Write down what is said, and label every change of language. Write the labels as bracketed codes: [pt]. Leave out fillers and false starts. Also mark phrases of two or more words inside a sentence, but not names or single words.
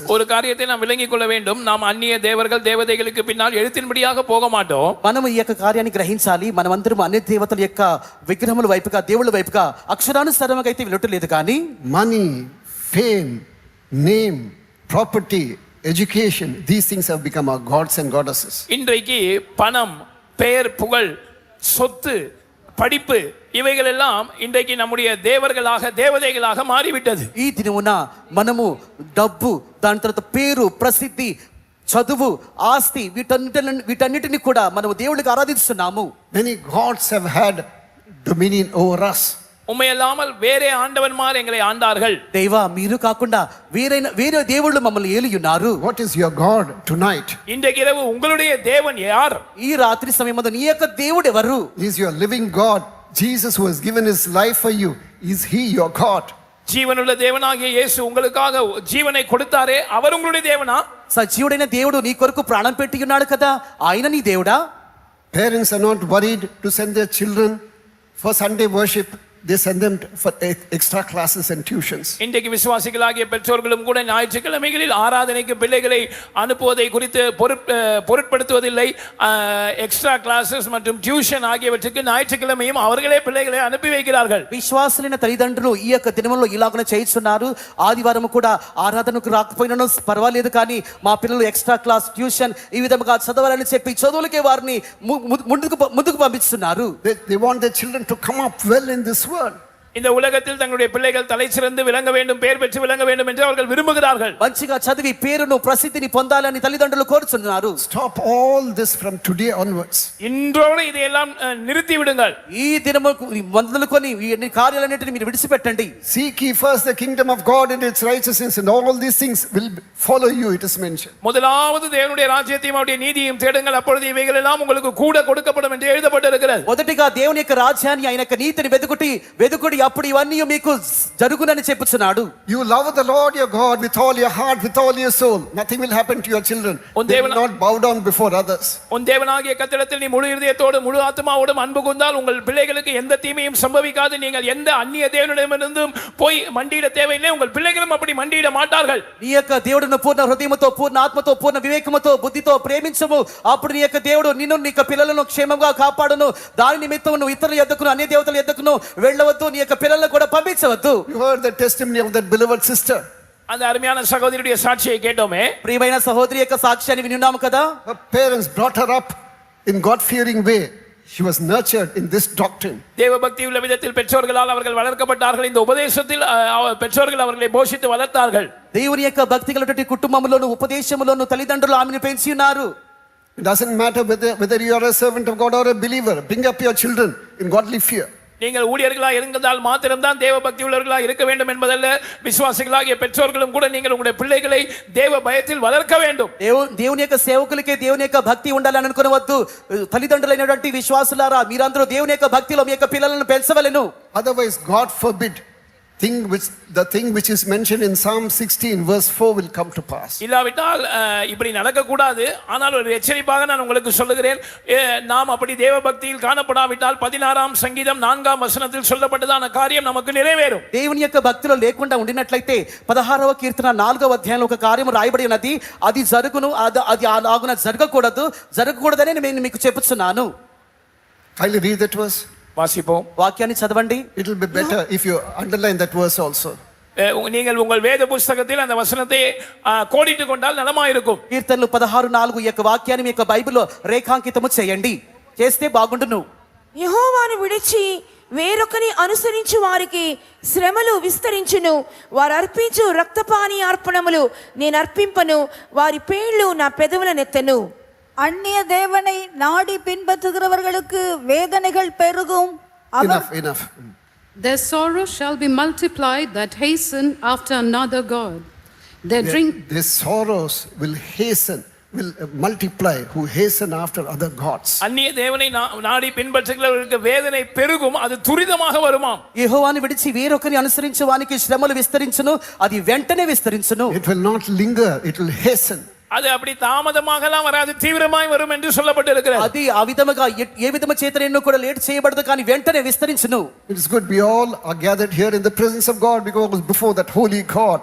[ta] ஒரு காரியத்தை நாம் விளங்கிக் கொள்ள வேண்டும், நாம் அந்நிய தேவர்கள் தேவதைகளுக்கு பின்னால் எழுத்தின்படியாக போக மாட்டோம். [te] మనం ఈ యొక్క కార్యాన్ని గ్రహించాలి. మనమందరం అన్ని దేవతల యొక్క విగ్రహముల వైపుగా, దేవుళ్ళ వైపుగా అక్షరానుసారంగా అయితే వెళ్ళటలేదు. కానీ [en] Money, fame, name, property, education, these things have become our gods and goddesses. [ta] இன்றைக்கு பணம், பெயர், புகழ், சொத்து, படிப்பு இவைகள் எல்லாம் இன்றைக்கு நம்முடைய தேவர்களாக தேவதைகளாக மாறிவிட்டது. [te] ఈ దినమున మనము డబ్బు, దాని తర్వాత పేరు, ప్రసిద్ధి, చదువు, ఆస్తి, వీటన్నిటిని కూడా మనము దేవుడికి ఆరాధిస్తున్నాము. [en] Many gods have had dominion over us. [ta] உண்மையல்லாமல் வேறே ஆண்டவன்மார் எங்களை ஆண்டார்கள். [te] దేవా, మీరు కాకుండా వేరే దేవుళ్ళు మమ్మల్ని ఏలియున్నారు. [en] What is your God tonight? [ta] இன்றைக்கு இரவு உங்களுடைய தேவன் யார்? [te] ఈ రాత్రి సమయమందు నీ యొక్క దేవుడు ఎవరు? [en] Is your living God Jesus, who has given his life for you? Is he your God? [ta] ஜீவனுள்ள தேவனாகிய இயேசு உங்களுக்காக ஜீவனை கொடுத்தாரே, அவர் உங்களுடைய தேவனா? [te] సజీవుడైన దేవుడు నీ కొరకు ప్రాణం పెట్టి ఉన్నాడు కదా, ఆయన నీ దేవుడా? [en] Parents are not worried to send their children for Sunday worship. they send them for extra classes and tuitions. [ta] இன்றைக்கு விசுவாசிகளாகிய பெற்றோர்களும் கூட ஞாயிற்றுக்கிழமைகளில் ஆராதனைக்கு பிள்ளைகளை அனுப்புவதை குறித்து பொருட்படுத்துவதில்லை. [en] extra classes [ta] மற்றும் டியூஷன் ஆகியவற்றுக்கு ஞாயிற்றுக்கிழமையும் அவர்களே பிள்ளைகளை அனுப்பி வைக்கிறார்கள். [te] విశ్వాసులైన తల్లిదండ్రులు ఈ యొక్క దినములో ఇలాగనే చేయిస్తున్నారు. ఆదివారం కూడా ఆరాధనకు రాకపోయినను పర్వాలేదు, కానీ మా పిల్లలు [en] extra class tuition [te] ఈ విధంగా చదవాలని చెప్పి చదువులకే వారిని ముందుకు పంపిస్తున్నారు. [en] They want their children to come up well in this world. [ta] இந்த உலகத்தில் தங்களுடைய பிள்ளைகள் தலை சிறந்து விளங்க வேண்டும், பெயர் பெற்று விளங்க வேண்டும் என்று அவர்கள் விரும்புகிறார்கள். [te] మంచిగా చదివి పేరును ప్రసిద్ధిని పొందాలని తల్లిదండ్రులు కోరుచున్నారు. [en] Stop all this from today onwards. [ta] இன்றோடு இதையெல்லாம் நிறுத்தி விடுங்கள். [te] ఈ దినము మొదలుకొని ఈ కార్యాలన్నిటిని మీరు విడిచిపెట్టండి. [en] Seek ye first the kingdom of God and its righteousness, and all these things will follow you, it is mentioned. [ta] முதலாவது தேவனுடைய ராஜ்யத்தையும் அவருடைய நீதியையும் தேடுங்கள், அப்பொழுது இவைகள் எல்லாம் உங்களுக்கு கூட கொடுக்கப்படும் என்று எழுதப்பட்டிருக்கிறது. [te] మొదటిగా దేవుని యొక్క రాజ్యాన్ని ఆయన యొక్క నీతిని వెదుకుడి అప్పుడు ఇవన్నీ మీకు జరుగునని చెప్పుచున్నాడు. [en] You love the Lord your God with all your heart, with all your soul. Nothing will happen to your children. They will not bow down before others. [ta] உன் தேவனாகிய கர்த்தரிடத்தில் நீ முழு இதயத்தோடும் முழு ஆத்துமாவோடும் அன்பு கூர்ந்தால் உங்கள் பிள்ளைகளுக்கு எந்த தீமையும் சம்பவிக்காது. நீங்கள் எந்த அந்நிய தேவனிடமிருந்தும் போய் மண்டியிட தேவையில்லை. உங்கள் பிள்ளைகளும் அப்படி மண்டியிட மாட்டார்கள். [te] నీ యొక్క దేవుడును పూర్ణ హృదయముతో, పూర్ణ ఆత్మతో, పూర్ణ వివేకముతో, బుద్ధితో ప్రేమించము. అప్పుడు నీ యొక్క దేవుడు నిన్ను, నీ యొక్క పిల్లలను క్షేమంగా కాపాడును. దాని నిమిత్తం నువ్వు ఇతరుల యొద్దకును అన్య దేవతల యొద్దకును వెళ్ళవద్దు. నీ యొక్క పిల్లలను కూడా పంపించవద్దు. [en] You heard the testimony of that beloved sister. [ta] அந்த அருமையான சகோதரியுடைய சாட்சியை கேட்டோமே. [te] ప్రియమైన సహోదరి యొక్క సాక్ష్యాన్ని వినున్నాము కదా. [en] Her parents brought her up in God-fearing way. She was nurtured in this doctrine. [ta] தேவ பக்தி உள்ள விதத்தில் பெற்றோர்களால் அவர்கள் வளர்க்கப்பட்டார்கள். இந்த உபதேசத்தில் பெற்றோர்கள் அவர்களை போஷித்து வளர்த்தார்கள். [te] దేవుని యొక్క భక్తి కలిగినటువంటి కుటుంబములోను ఉపదేశములోను తల్లిదండ్రులు ఆమెను పెంచి ఉన్నారు. [en] It doesn't matter whether you are a servant of God or a believer. Bring up your children in godly fear. [ta] நீங்கள் ஊழியர்களாக இருந்தால் மாத்திரம்தான் தேவ பக்தி உள்ளவர்களாக இருக்க வேண்டும் என்பதல்ல. விசுவாசிகளாகிய பெற்றோர்களும் கூட நீங்கள் உங்களுடைய பிள்ளைகளை தேவ பயத்தில் வளர்க்க வேண்டும். [te] దేవుని యొక్క సేవకులకే దేవుని యొక్క భక్తి ఉండాలని అనుకోవద్దు. తల్లిదండ్రులైనటువంటి విశ్వాసులారా, మీరందరూ దేవుని యొక్క భక్తిలో మీ యొక్క పిల్లలను పెంచవలెను. [en] Otherwise, God forbid, the thing which is mentioned in Psalm 16 verse 4 will come to pass. [ta] இல்லாவிட்டால் இப்படி நடக்க கூடாது. ஆனால் ஒரு எச்சரிப்பாக நான் உங்களுக்கு சொல்லுகிறேன், நாம் அப்படி தேவ பக்தியில் காணப்படாவிட்டால் 16ஆம் சங்கீதம் 4ஆம் வசனத்தில் சொல்லப்பட்டதான காரியம் நமக்கு நிறைவேறும். [te] దేవుని యొక్క భక్తిలో లేకుండా ఉండినట్లయితే 16వ కీర్తన 4వ అధ్యాయంలో ఒక కార్యం రాయబడి ఉన్నది. అది జరుగును, అది అలాగున జరగకూడదని నేను మీకు చెప్పుచున్నాను. [en] Kindly read that verse. [ta] வாசிப்போம். [te] వాక్యాన్ని చదవండి. [en] It will be better if you underline that verse also. [ta] நீங்கள் உங்கள் வேத புத்தகத்தில் அந்த வசனத்தை கோடிட்டு கொண்டால் நலமாயிருக்கும். [te] కీర్తనలు 16:4 యొక్క వాక్యాన్ని మీ యొక్క బైబిల్లో రేఖాంకితము చేయండి. చేస్తే బాగుండును. యెహోవాను విడిచి వేరొకని అనుసరించు వారికి శ్రమలు విస్తరించును. వారు అర్పించు రక్తపాని అర్పణములు నేను అర్పింపను. వారి పేర్లు నా పెదవుల నెత్తను. [ta] அந்நிய தேவனை நாடி பின்பற்றுகிறவர்களுக்கு வேதனைகள் பெருகும். [en] Enough. Their sorrow shall be multiplied that hasten after another god. Their sorrows will multiply who hasten after other gods. [ta] அந்நிய தேவனை நாடி பின்பற்றுகிறவர்களுக்கு வேதனை பெருகும், அது துரிதமாக வருமாம். [te] యెహోవాను విడిచి వేరొకరిని అనుసరించే వానికి శ్రమలు విస్తరించును, అది వెంటనే విస్తరించును. [en] It will not linger, it will hasten. [ta] அது அப்படி தாமதமாகலாம் வராது, தீவிரமாய் வரும் என்று சொல்லப்பட்டிருக்கிறது. [te] అది ఆ విధముగా ఏ విధము చేతనైనా కూడా లేట్ చేయబడదు, కానీ వెంటనే విస్తరించును. [en] It is good we all are gathered here in the presence of God, because before that holy God.